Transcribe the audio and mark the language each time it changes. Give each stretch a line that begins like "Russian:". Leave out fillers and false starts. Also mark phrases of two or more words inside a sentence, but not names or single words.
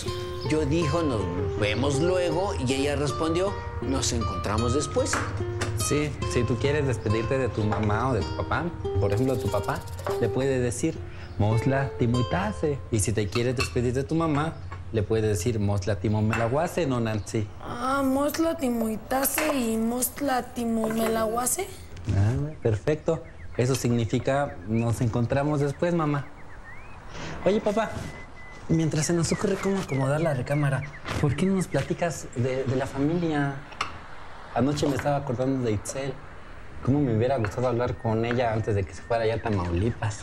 Spanish: Yo dijo, nos vemos luego, y ella respondió, nos encontramos después. Sí, si tú quieres despedirte de tu mamá o de tu papá, por ejemplo, de tu papá, le puedes decir
Nahuatl languages: Mosla Timuitase.
Spanish: Y si te quieres despedir de tu mamá, le puedes decir
Nahuatl languages: Mosla Timomelaguase,
Spanish: no Nancy.
Nahuatl languages: Ah, Mosla Timuitase y Mosla Timomelaguase.
Spanish: Ah, perfecto. Eso significa nos encontramos después, mamá. Oye, papá, mientras se nos ocurre cómo acomodar la recámara, ¿por qué no nos platicas de la familia? Anoche me estaba acordando de Itzel. ¿Cómo me hubiera gustado hablar con ella antes de que se fuera allá a Tamaulipas?